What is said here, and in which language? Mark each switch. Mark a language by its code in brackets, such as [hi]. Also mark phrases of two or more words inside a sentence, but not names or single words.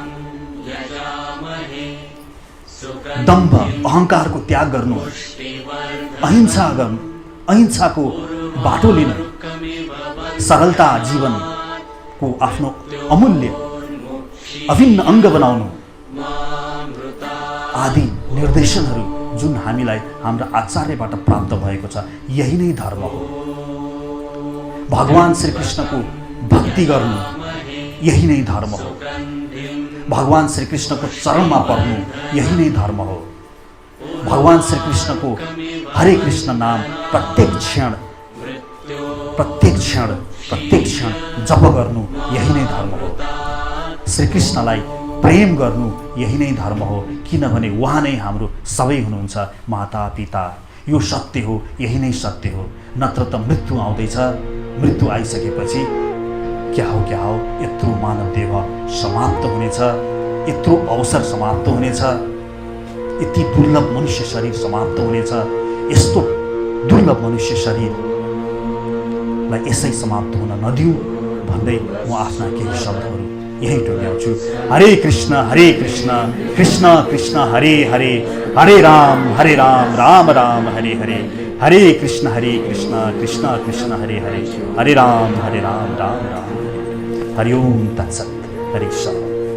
[ne] दम्भ अहंकारको त्याग गर्नु, अहिंसा गर्नु, अहिंसाको बाटो लिनु, सरलता जीवनको आफ्नो अमूल्य अभिन्न अङ्ग बनाउनु आदि निर्देशनहरू जुन हामीलाई हाम्रा आचार्यबाट प्राप्त भएको छ, यही नै धर्म हो। भगवान श्री कृष्णको भक्ति गर्नु यही नै धर्म हो। भगवान श्री कृष्णको चरणमा पर्नु यही नै धर्म हो। भगवान श्री कृष्णको हरे कृष्ण नाम प्रत्येक क्षण जप गर्नु यही नै धर्म हो। श्री कृष्णलाई प्रेम गर्नु यही नै धर्म हो, किनभने उहाँ नै हाम्रो सबै हुनुहुन्छ, माता पिता। यो सत्य हो, यही नै सत्य हो। नत्र त मृत्यु आउँदैछ, मृत्यु आइसकेपछि क्या हो यत्रो मानव देह समाप्त हुनेछ, यत्रो अवसर समाप्त हुनेछ, यति दुर्लभ मनुष्य शरीर समाप्त हुनेछ। यस्तो दुर्लभ मनुष्य शरीरलाई यसै समाप्त हुन नदिऊ भन्दै म आफ्ना केही शब्दहरू यही टोक्याउँछु। [sa] हरे कृष्ण कृष्ण कृष्ण हरे हरे, हरे राम राम राम हरे हरे, हरे कृष्ण कृष्ण कृष्ण हरे हरे, हरे राम राम राम हरि ओम तत्सत्। [ne] हरे कृष्ण।